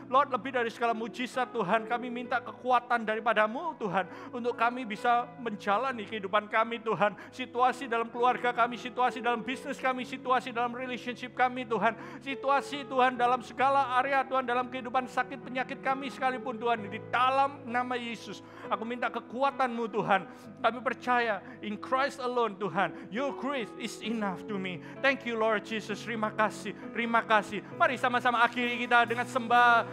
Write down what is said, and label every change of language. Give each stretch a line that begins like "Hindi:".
Indonesian: Lord, lebih dari segala mujizat Tuhan, kami minta kekuatan daripada-Mu Tuhan, untuk kami bisa menjalani kehidupan kami Tuhan. Situasi dalam keluarga kami, situasi dalam bisnis kami, situasi dalam relationship kami Tuhan. Situasi Tuhan dalam segala area Tuhan, dalam kehidupan sakit penyakit kami sekalipun Tuhan. Di dalam nama Yesus, aku minta kekuatan-Mu Tuhan. Kami percaya
English: in Christ alone Tuhan, your grace is enough to me. Thank you Lord Jesus.
Indonesian: Terima kasih, terima kasih. Mari sama-sama akhiri kita dengan sembah.